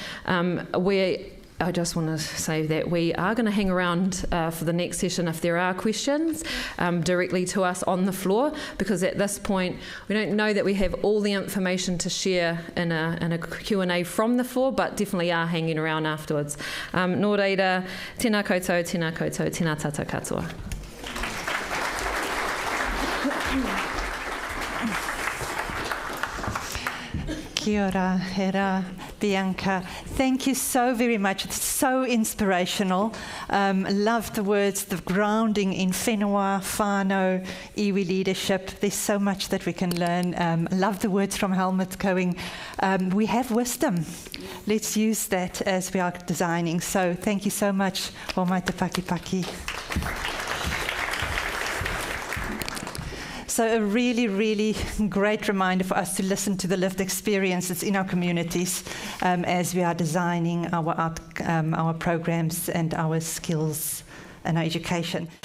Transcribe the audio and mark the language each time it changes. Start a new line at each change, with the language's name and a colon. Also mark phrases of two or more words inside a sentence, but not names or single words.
English: I just want to say that we are going to hang around for the next session if there are questions directly to us on the floor, because at this point we don't know that we have all the information to share in a Q&A from the floor, but definitely are hanging around afterwards.
Māori: Nō reira, tēnā koutou, tēnā tata katoa. Kia ora, Hera, Bianca.
English: Thank you so very much. It's so inspirational. Love the words, the grounding in
Māori: whenua, whānau, iwi
English: leadership. There's so much that we can learn. Love the words from Helmut going, we have wisdom. Let's use that as we are designing. So thank you so much.
Māori: O mai te paki.
English: So a really, really great reminder for us to listen to the lived experiences in our communities as we are designing our programs and our skills and our education.